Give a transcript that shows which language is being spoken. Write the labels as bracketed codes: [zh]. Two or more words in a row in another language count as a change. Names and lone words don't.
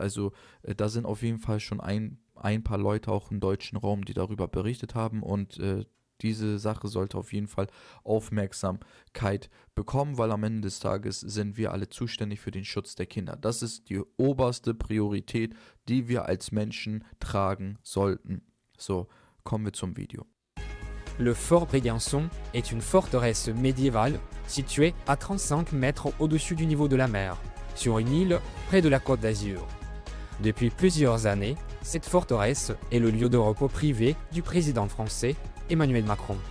[de] Also da sind auf jeden Fall schon ein paar Leute auch im deutschen Raum, die darüber berichtet haben und diese Sache sollte auf jeden Fall Aufmerksamkeit bekommen, weil am Ende des Tages sind wir alle zuständig für den Schutz der Kinder. Das ist die oberste Priorität, die wir als Menschen tragen sollten. So, kommen wir zum Video. [fr] Le fort Brégançon est une forteresse médiévale située à 35 mètres au-dessus du niveau de la mer, sur une île près de la Côte d'Azur. Depuis plusieurs années, cette forteresse est le lieu de repos privé du président français Emmanuel Macron.